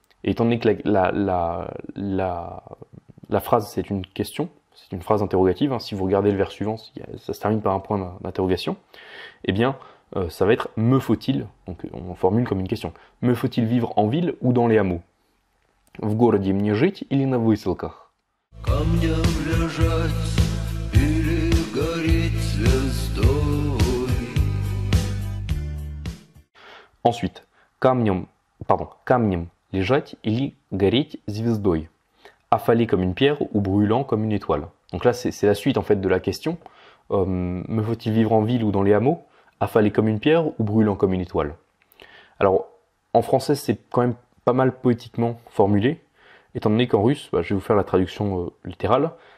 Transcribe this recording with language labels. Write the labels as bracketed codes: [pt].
[fr] Et étant donné que la phrase c'est une question, c'est une phrase interrogative, si vous regardez le vers suivant, ça se termine par un point d'interrogation, eh bien ça va être me faut-il, donc on formule comme une question. Me faut-il vivre en ville ou dans les hameaux? [ru] В городе мне жить или на выселках? Камнем лежать или гореть звездой. Ensuite, камнем лежать или гореть звездой. [fr] Affalé comme une pierre ou brûlant comme une étoile. Donc là, c'est la suite en fait de la question. Me faut-il vivre en ville ou dans les hameaux? Affalé comme une pierre ou brûlant comme une étoile. Alors, en français, c'est quand même pas mal poétiquement formulé, étant donné qu'en russe, je vais vous faire la traduction littérale.